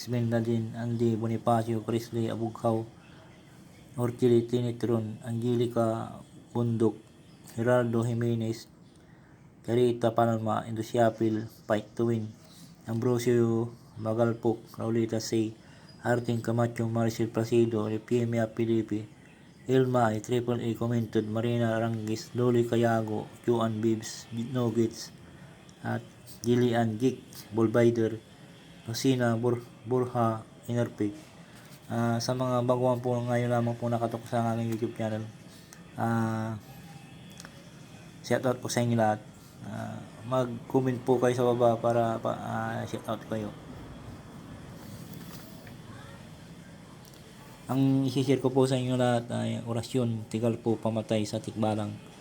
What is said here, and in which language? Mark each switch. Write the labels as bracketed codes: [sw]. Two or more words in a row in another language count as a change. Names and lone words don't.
[tl] Bendadin, Andy Bonifacio, Crisley Abughaw, Orchili Tinitron, Angelica Bundok, Gerardo Jimenez, Carita Palma, Indusiapil, Fight to Win, Ambrosio Magalpok, Raulita C, Arting Camacho, Maricel Placido, Repimia Pilipi, Ilma ay Triple A Commented, Marina Rangis, Loli Cayago, Juan Bibs, Nogits, at Gillian Geek, Bolbider, Rosina Burha, Inerpig. Sa mga baguhan po ngayon lamang po nakatok sa aking YouTube channel, shoutout po sa inyo lahat. Mag-comment po kayo sa baba para shoutout kayo. Ang isi-share ko po sa inyo lahat ay orasyon, tigal po pamatay sa tikbalang.